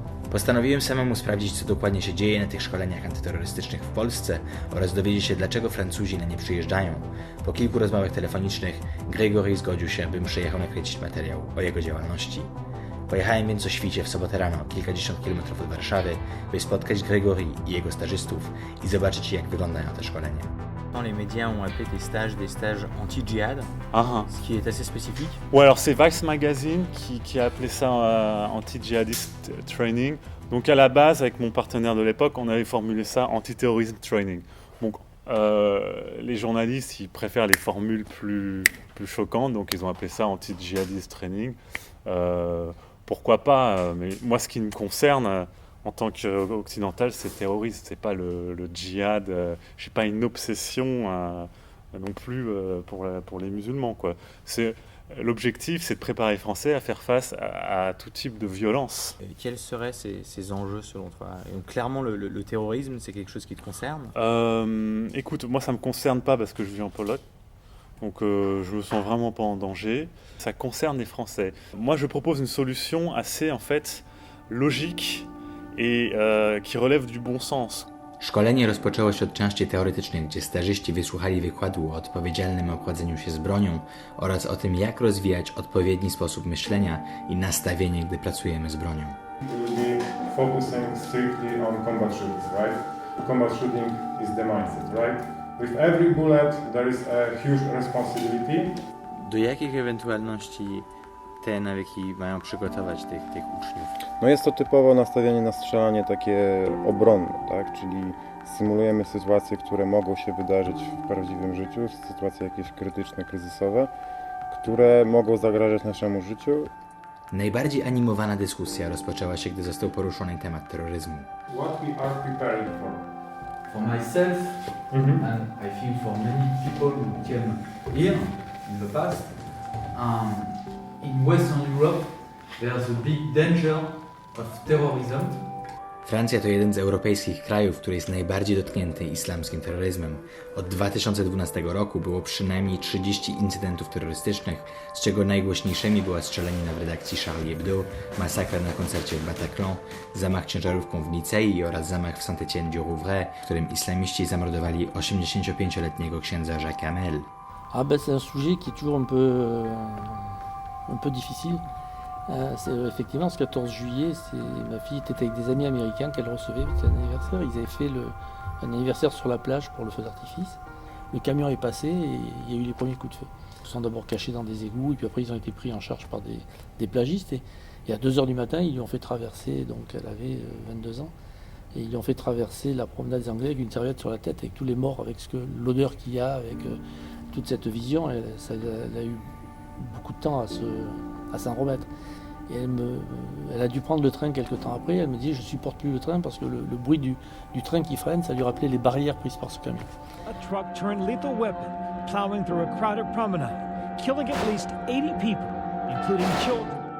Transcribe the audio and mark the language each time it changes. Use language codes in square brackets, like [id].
[pl] Postanowiłem samemu sprawdzić, co dokładnie się dzieje na tych szkoleniach antyterrorystycznych w Polsce oraz dowiedzieć się, dlaczego Francuzi na nie przyjeżdżają. Po kilku rozmowach telefonicznych Grégory zgodził się, bym przyjechał nakręcić materiał o jego działalności. Pojechałem więc o świcie w sobotę rano, kilkadziesiąt kilometrów od Warszawy, by spotkać Grégory i jego stażystów i zobaczyć, jak wyglądają te szkolenia. [fr] Les médias ont appelé tes stages des stages anti-djihad, ce qui est assez spécifique. Ouais, alors c'est Vice Magazine qui a appelé ça [en] anti-djihadist training. [fr] Donc à la base, avec mon partenaire de l'époque, on avait formulé ça anti-terrorisme training. Donc les journalistes, ils préfèrent les formules plus choquantes, donc ils ont appelé ça [en] anti-djihadist training. [fr] Pourquoi pas, mais moi ce qui me concerne en tant qu'occidental, c'est terroriste, c'est pas le djihad. J'ai pas une obsession non plus pour les musulmans, quoi. L'objectif, c'est de préparer les Français à faire face à tout type de violence. Et quels seraient ces enjeux selon toi? Et donc, clairement, le terrorisme, c'est quelque chose qui te concerne? Écoute, moi ça me concerne pas parce que je vis en Pologne. Donc je me sens vraiment pas en danger. Ça concerne les Français. Moi je propose une solution assez en fait logique et qui relève du bon sens. [pl] Szkolenie rozpoczęło się od części teoretycznej, gdzie stażyści wysłuchali wykładu o odpowiedzialnym obchodzeniu się z bronią oraz o tym, jak rozwijać odpowiedni sposób myślenia i nastawienie, gdy pracujemy z bronią. [en] We will be focusing strictly on combat shootings, right? Combat shooting is the mindset, right? With every bullet there is a huge responsibility. [pl] Do jakich ewentualności te nawyki mają przygotować tych uczniów? No jest to typowo nastawienie na strzelanie takie obronne, tak? Czyli symulujemy sytuacje, które mogą się wydarzyć w prawdziwym życiu, sytuacje jakieś krytyczne, kryzysowe, które mogą zagrażać naszemu życiu. Najbardziej animowana dyskusja rozpoczęła się, gdy został poruszony temat terroryzmu. [en] What we are preparing for? For myself, and I think for many people who came here in the past, in Western Europe, there's a big danger of terrorism. [pl] Francja to jeden z europejskich krajów, który jest najbardziej dotknięty islamskim terroryzmem. Od 2012 roku było przynajmniej 30 incydentów terrorystycznych, z czego najgłośniejszymi była strzelanina w redakcji Charlie Hebdo, masakra na koncercie w Bataclan, zamach ciężarówką w Nicei oraz zamach w Saint-Étienne-du-Rouvray, w którym islamiści zamordowali 85-letniego księdza Jacques Hamel. [fr] Ah ben c'est un sujet qui est toujours un peu difficile. C'est effectivement ce 14 juillet, ma fille était avec des amis américains qu'elle recevait, c'était un anniversaire. Ils avaient fait un anniversaire sur la plage pour le feu d'artifice. Le camion est passé et il y a eu les premiers coups de feu. Ils sont d'abord cachés dans des égouts et puis après ils ont été pris en charge par des plagistes. Et à 2h du matin, ils lui ont fait traverser, donc elle avait 22 ans, et ils lui ont fait traverser la promenade des Anglais avec une serviette sur la tête, avec tous les morts, avec l'odeur qu'il y a, avec toute cette vision. Elle a eu beaucoup de temps à s'en remettre. Et elle a dû prendre le train quelques temps après. Elle me dit je supporte plus le train parce que le bruit du train qui freine, ça lui rappelait les barrières prises par ce camion. [en] A truck turned lethal weapon, plowing through a crowded promenade, killing at least 80 people, including children.